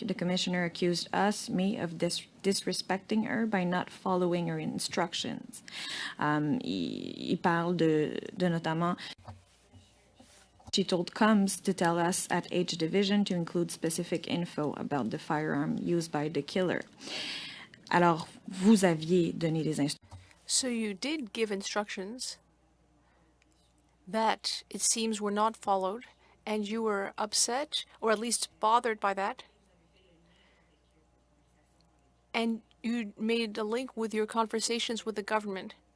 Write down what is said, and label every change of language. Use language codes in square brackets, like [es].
[en] The commissioner accused me of disrespecting her by not following her instructions. [fr] Il parle de notamment... [en] She told Combs to tell us at H Division to include specific info about the firearm used by the killer. [fr] Alors, vous aviez donné des instructions. [en] So you did give instructions that it seems were not followed, and you were upset, or at least bothered by that. And you made a link with your conversations with the government.